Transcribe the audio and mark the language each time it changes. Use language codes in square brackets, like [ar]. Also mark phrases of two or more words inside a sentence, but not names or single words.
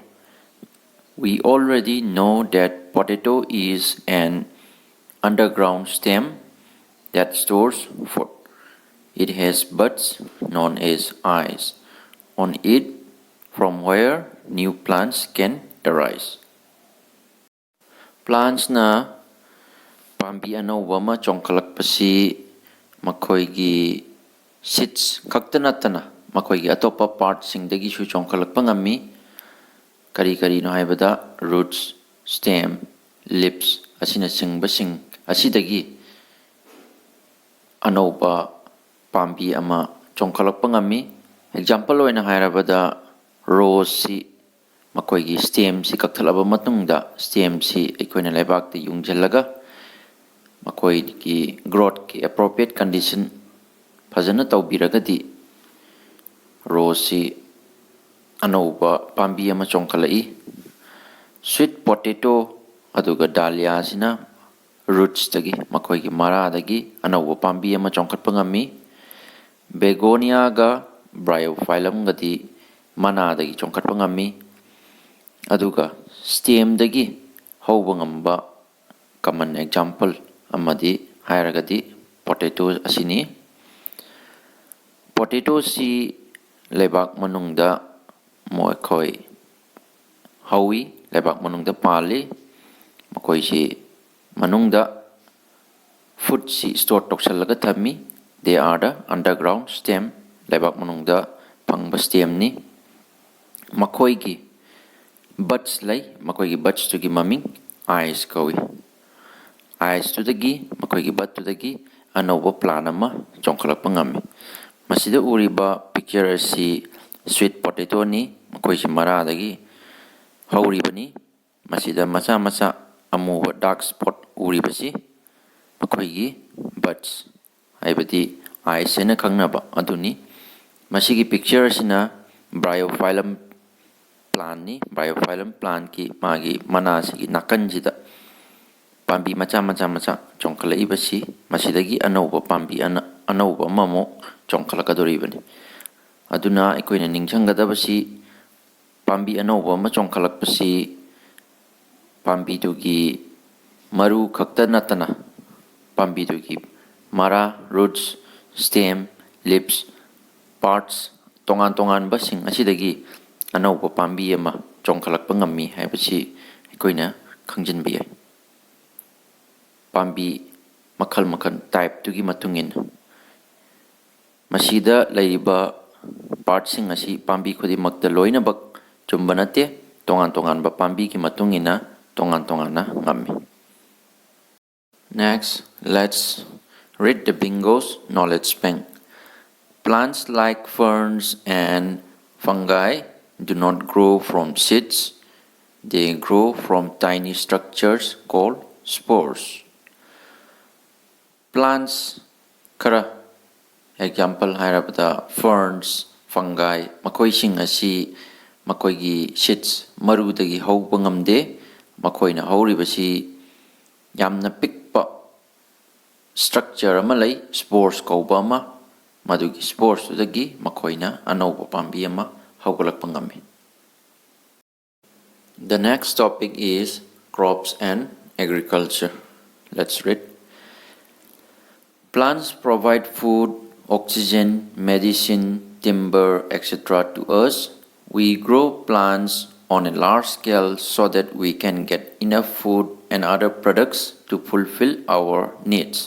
[en] We already know that potato is an underground stem that stores food. It has buds known as eyes on it from where new plants can arise. [mni] Plants na pambi anauba ama chongkhalakpasi makoigi seeds khakta natana makoigi atopa parts singdagi su chongkhalakpa ngami. Kari-karino haibada [en] roots, stem, leaves [mni] asinachingbasing asidagi anauba pambi ama chongkhalakpa ngami. Example oina hairabada rose si makoigi stem si kakthalaba matungda stem si aikoina laibak ta yungjallaga makoigi growth ki [en] appropriate condition [mni] fazana tawbiragadi rose si anauba pambi ama chongkhalai. [en] Sweet potato [mni] aduga dahlia sina roots dagi makoigi mara dagi anauba pambi ama chongkhatpa ngami. Begonia ga bryophyllum gadi mana dagi chongkhatpa ngami. Aduga stem dagi hauba ngamba [en] common example [mni] amadi hairagadi potato asini. Potato si lebak manungda moikoi hawi lebak manungda pali makoi si manungda food si store toksalaga thami. [en] They are the underground stem [mni] lebak manungda pangba stem ni makoi gi buds lay makoi gi buds tu gi maming eyes kawi. Eyes tu dagi makoi gi bud tu dagi anauba plan ama chongkhalakpa ngami. Masida uriba picture si [en] sweet potato [mni] ni makoi si mara dagi hauribani. Masida macha macha amuba [en] dark spot [mni] uribasi makoi gi buds haibadi eyes ena khangnaba aduni. Masigi picture sina [en] bryophyllum plant [mni] ni. [en] Bryophyllum plant [mni] ki magi mana sigi nakanjida pambi macha macha macha chongkhalai basi masidagi anauba pambi anauba mamo chongkhalakadoribani. Aduna aikoina ningchanggadabasi pambi anauba ama chongkhalakpasi pambi dugi maru khakta natana pambi dugi mara, [en] roots, stem, leaves, parts [mni] tongan basing asidagi anauba pambi ama chongkhalakpa ngami haibasi aikoina khangjinba yai. Pambi makhal type tugi matungin masida laiba parts sing asi pambi khudimakta loinabak chumba nate tongan ba pambi ki matungina tongan na ngami. [en] Next, let's read the bingo's knowledge bank. Plants like ferns and fungi do not grow from seeds. They grow from tiny structures called spores. [mni] Plants kara example hairabada [en] ferns, fungi [mni] makoi sing asi makoigi seeds marudagi hauba ngamde makoina hauribasi yamna pikpa structure ama lay spores kauba ama madugi spores dagi makoina anauba pambi ama haugalakpa ngami. [en] The next topic is crops and agriculture. Let's read. Plants provide food, oxygen, medicine, timber, etc. to us We grow plants on a large scale so that we can get enough food and other products to fulfill our needs.